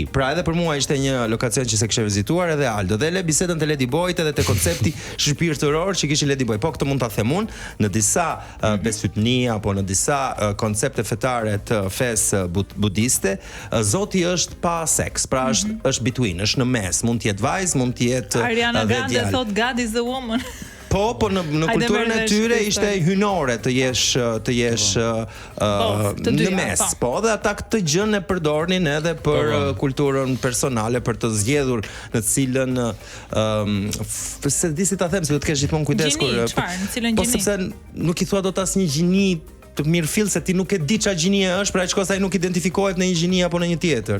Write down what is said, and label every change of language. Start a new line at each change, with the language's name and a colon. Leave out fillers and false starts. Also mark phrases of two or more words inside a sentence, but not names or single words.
Albanian: Pra edhe për mua ishte një lokacion që se kishte vizituar edhe Aldo. Dhe le bisedën te Lady Boyt edhe te koncepti shpirtëror që kishin Lady Boy. Po këtë mund ta them unë, në disa besëtni apo në disa koncepte fetare të fesë budiste, Zoti është pa seks, pra është between, është në mes, mund të jetë vajzë, mund të jetë
English: Ariana Grande thot God is the woman.
Albanian: Po në kulturën e tyre ishte hynore të jesh në mes. Po dhe ata këtë gjën e përdornin edhe për kulturën personale, për të zgjedhur në cilën se di si ta them, se do të kesh gjithmonë kujdes kur po sepse nuk i thua dot asnjë gjini të mirëfill se ti nuk e di çfarë gjinie është, pra çka ai nuk identifikohet në një gjini apo në një tjetër.